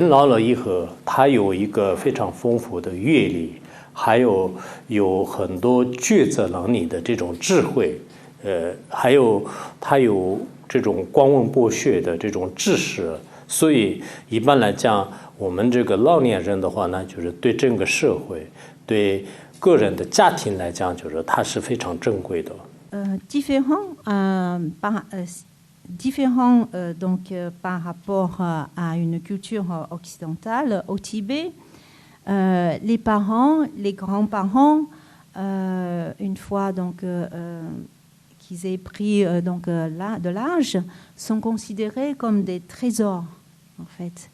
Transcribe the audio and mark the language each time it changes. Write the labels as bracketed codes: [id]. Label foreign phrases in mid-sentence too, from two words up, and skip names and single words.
[zh] 老了以后，他有一个非常丰富的阅历，还有很多抉择能力的这种智慧，还有他有这种光文博学的这种知识，所以一般来讲，我们这个老年人的话呢，就是对整个社会、对个人的家庭来讲，就是它是非常珍贵的。 [fr] Différent donc, par rapport à une culture occidentale, au Tibet, les parents, les grands-parents, une fois donc, qu'ils aient pris donc, de l'âge, sont considérés comme des trésors, en fait.